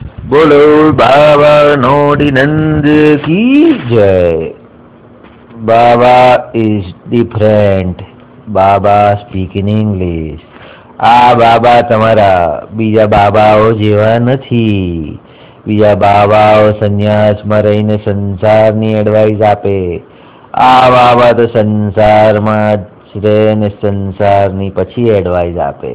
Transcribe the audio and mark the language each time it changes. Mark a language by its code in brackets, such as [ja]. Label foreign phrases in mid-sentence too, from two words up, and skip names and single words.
[hi] बोलो बाबा नोडिनंद की जय. [en] बाबा is different. [gu] બાબા [en] speak in English. [gu] આ બાબા તમારા બીજા બાબાઓ જેવા નથી. બીજા બાબાઓ સંન્યાસમાં રહીને સંસારની એડવાઇસ આપે. આ બાબા તો સંસારમાં જ રહે ને સંસારની પછી એડવાઇસ આપે.